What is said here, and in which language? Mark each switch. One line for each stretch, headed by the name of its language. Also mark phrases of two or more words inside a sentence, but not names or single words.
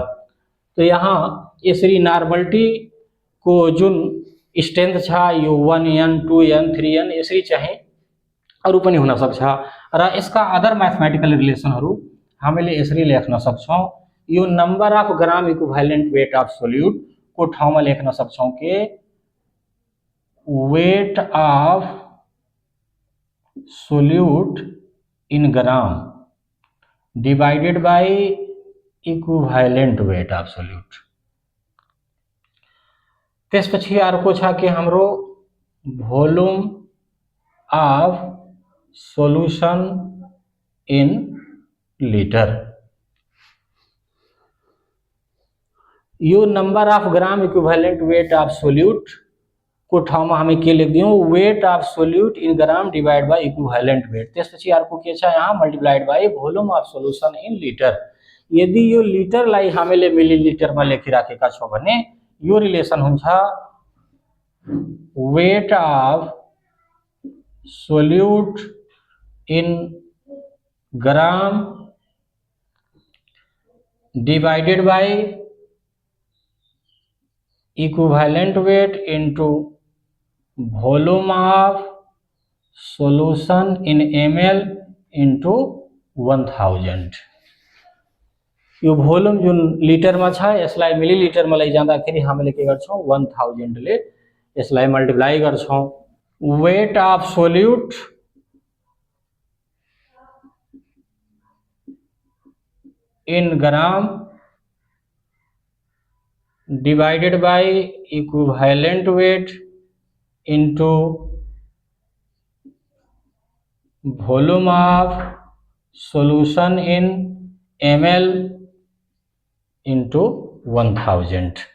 Nepali: तो यहाँ यसरी नॉर्मलिटी को जुन स्ट्रेंथ छ यो 1N 2N 3N यसरी चाहिँ अरु पनि हुन सक्छ र यसका
English: other mathematical relationहरु
Nepali: हामीले यसरी लेख्न सक्छौं। यो
English: number of gram equivalent weight of solute
Nepali: को ठाउँमा लेख्न सक्छौं के
English: weight of solute in gram divided by equivalent weight of solute.
Nepali: त्यसपछि अर्को छ के हाम्रो
English: volume of solution in liter.
Nepali: यो
English: number of gram equivalent weight of solute
Nepali: को ठाउँमा हामी के लेख्दियौं
English: weight of solute in gram divide by equivalent weight.
Nepali: त्यसपछि अर्को के छ यहाँ
English: multiplied by volume of solution in liter.
Nepali: यदि यो लिटरलाई हामीले मिलिलिटरमा लेखिराखेका छौं भने यो रिलेसन हुन्छ
English: weight of solute in gram divided by equivalent weight into volume of solution in ml into 1000.
Nepali: यो वॉल्यूम जुन लिटर में छ यसलाई मिलिलिटर में लैजाँदाखेरि हामीले के गर्छौं 1000 ले यसलाई मल्टिप्लाई गर्छौं।
English: weight of solute in gram divided by equivalent weight into volume of solution in ml into 1000.